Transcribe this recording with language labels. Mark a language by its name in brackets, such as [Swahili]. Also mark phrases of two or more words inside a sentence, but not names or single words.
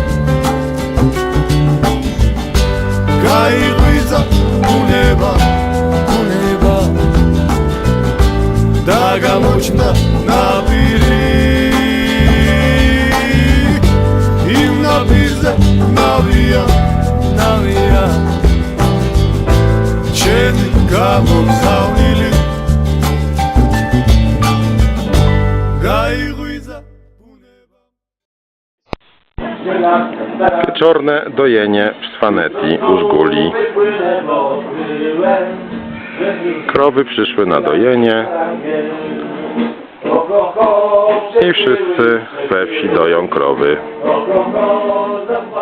[Georgian] გაიღვიძა ბუნება ბუნება დაგამოჩნდა ნაპირი იმ ნაპირზე ნავია ნავია ჩემი გამოგზავნილი გაიღვიძა ბუნება [Polish] Wieczorne dojenie w Swanetii u Żguli. Krowy przyszły na dojenie i wszyscy we wsi doją krowy.